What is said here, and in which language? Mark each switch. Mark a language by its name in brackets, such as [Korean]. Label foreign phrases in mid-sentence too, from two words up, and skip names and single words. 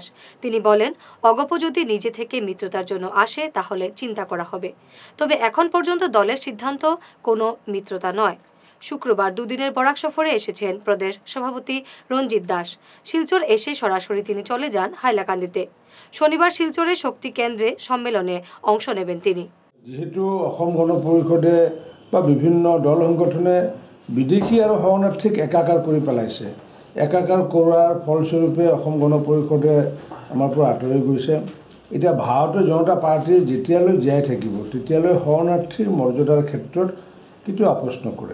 [Bangla] তিনি বলেন, অগপ যদি নিজে থেকে মিত্রতার জন্য আসে তাহলে চিন্তা করা হবে, তবে এখন পর্যন্ত দলের সিদ্ধান্ত কোনো মিত্রতা নয়। শুক্রবার দুদিনের বরাক সফরে এসেছেন প্রদেশ সভাপতি রঞ্জিত দাস। শিলচর এসে সরাসরি তিনি চলে যান হাইলাকান্দিতে। শনিবার শিলচরে শক্তি কেন্দ্রে সম্মেলনে অংশ নেবেন তিনি। [Assamese] যেহেতু অসম গণ পৰিষদে বা বিভিন্ন দল সংগঠনে বিদেশী আৰু শৰণাৰ্থীক একাকাৰ কৰি পেলাইছে। একাকাৰ কৰাৰ ফলস্বৰূপে অসম গণ পৰিষদে আমাৰ পৰা আঁতৰি গৈছে। এতিয়া ভাৰতীয় জনতা পাৰ্টী যেতিয়ালৈ জীয়াই থাকিব তেতিয়ালৈ শৰণাৰ্থীৰ মৰ্যাদাৰ ক্ষেত্ৰত কিন্তু আপোচ নকৰে।